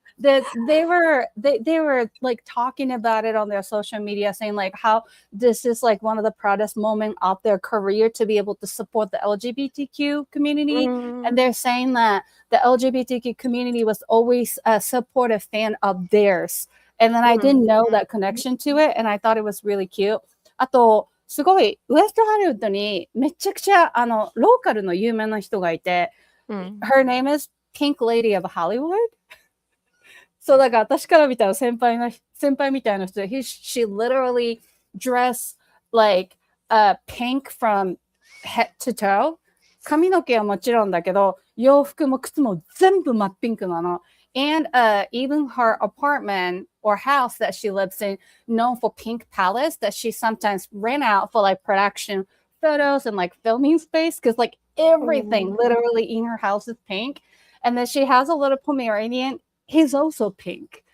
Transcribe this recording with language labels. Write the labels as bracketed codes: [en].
[en] They were like talking about it on their social media, saying like how this is like one of the proudest moments of their career to be able to support the LGBTQ community. And they're saying that the LGBTQ community was always a supportive fan of theirs. And then I didn't know that connection to it, and I thought it was really cute. [ja] あとすごいウエストハリウッドにめちゃくちゃローカルの有名な人がいて、 [en] Her name is Pink Lady of Hollywood. [ja] そうだから私から見たら先輩みたいな人で、 [en] she literally dressed like pink from head to toe. [ja] 髪の毛はもちろんだけど、洋服も靴も全部真っピンクなの。 [en] And even her apartment or house that she lives in, known for pink palettes, that she sometimes rent out for like production photos and like filming space, because like everything literally in her house is pink. And then she has a little Pomeranian. He's also pink.